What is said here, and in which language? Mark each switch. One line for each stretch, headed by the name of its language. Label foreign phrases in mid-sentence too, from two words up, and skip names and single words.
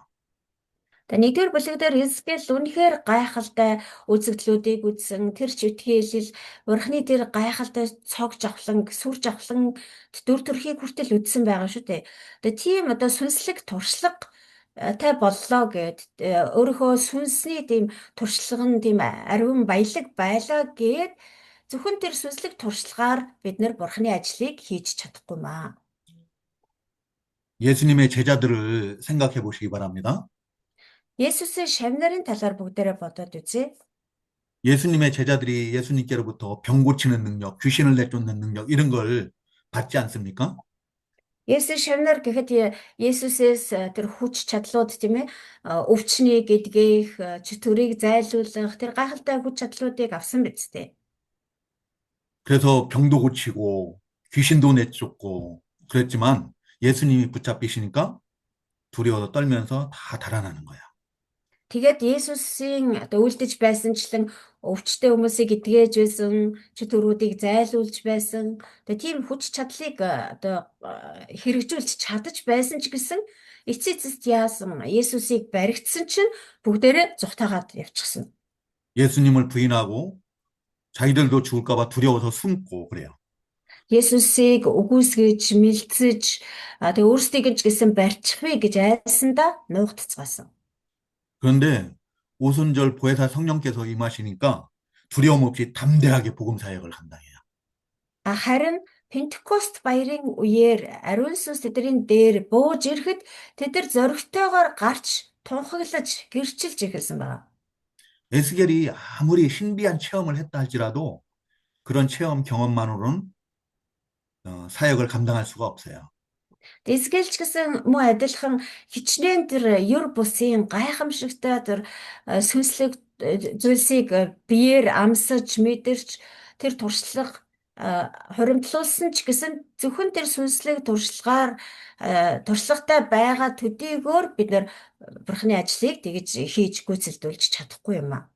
Mongolian: Тэгээ нэгдүгээр бүлэг дээр Эзекиэл үнэхээр гайхалтай үзэгдлүүдийг үзсэн. Тэр читгэл урхны тэр гайхалтай цог жавхлан, сүр жавхлан дүр төрхийг хүртэл үзсэн байгаа шүү дээ. Тэгээ тийм одоо сүнслэг туршлага тай боллоо гэд өөрийнхөө сүнсний тийм туршлага нь тийм ариун баялаг байлаа гэд зөвхөн тэр сүнслэг туршлагаар бид нэр бурхны ажлыг хийж чадахгүй маа.
Korean: 예수님의 제자들을 생각해 보시기 바랍니다.
Mongolian: Есүсийн шавнарын талаар бүгдээрээ бодоод үзье.
Korean: 예수님의 제자들이 예수님께로부터 병 고치는 능력, 귀신을 내쫓는 능력 이런 걸 받지 않습니까?
Mongolian: Есүс шавнар гэхэд Есүсээс тэр хүч чадлууд тийм ээ өвчнийг эдгэх, чөтгөрийг зайлуулах тэр гайхалтай хүч чадлуудыг авсан биз дээ.
Korean: 그래서 병도 고치고 귀신도 내쫓고 그랬지만 예수님이 붙잡히시니까 두려워서 떨면서 다 달아나는 거야.
Mongolian: Тэгээд Есүсийн одоо үлдэж байсанчлан өвчтэй хүмүүсийг эдгэж байсан, чөтгөрүүдийг зайлуулж байсан. Тэгээд тийм хүч чадлыг одоо хэрэгжүүлж чадаж байсан ч гэсэн эцэст яасан Есүсийг баригдсан чинь бүгдээрээ зүхтаагаад явчихсан.
Korean: 예수님을 부인하고 자기들도 죽을까 봐 두려워서 숨고 그래요.
Mongolian: Есүсийг үгүйсгэж, мэлцэж, тэгээ өөрсдийг нь ч гэсэн барьчихвэ гэж айсандаа нуугдцгаасан.
Korean: 그런데 오순절 보혜사 성령께서 임하시니까 두려움 없이 담대하게 복음 사역을 감당해요.
Mongolian: Харин Пентекост баярын үеэр ариун сүнс тэдний дээр бууж ирэхэд тэд нар зоригтойгоор гарч тунхаглаж гэрчилж эхэлсэн байна.
Korean: 에스겔이 아무리 신비한 체험을 했다 할지라도 그런 체험 경험만으로는 사역을 감당할 수가 없어요.
Mongolian: Эсгэлч гэсэн муу адилхан хичнээн тэр юр бусын гайхамшигтай тэр сүнслэг зүйлсийг биеэр амсаж мэдэрч тэр туршлага хуримтлуулсан ч гэсэн зөвхөн тэр сүнслэг туршлагаар туршлагатай байгаа төдийгөр бид нар бурхны ажлыг тэгж хийж гүйцэлдүүлж чадахгүй юм аа.